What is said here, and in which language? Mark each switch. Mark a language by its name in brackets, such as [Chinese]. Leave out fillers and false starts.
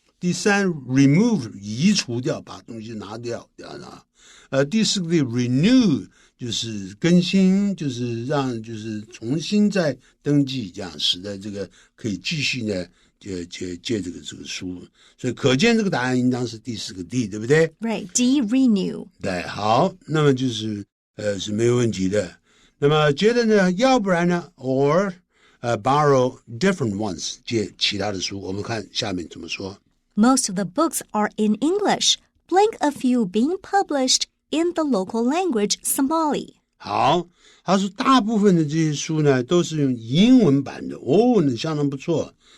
[Chinese] 第3 remove 移除掉，把东西拿掉这样子第4个 renew 就是更新，就是让就是重新再登记，这样使得这个可以继续呢借这个书，所以可见这个答案应当是第4个 D， 对不对？ [English] Right, D, renew. [Chinese] 对，好，那么就是是没有问题的。那么接着呢，要不然呢 [English] or borrow different ones [Chinese] 借其他的书，我们看下面怎么说。 [English] Most of the books are in English, blank a few being published in the local language Somali. [Chinese] 好，他说大部分的这些书呢都是用英文版的那相当不错。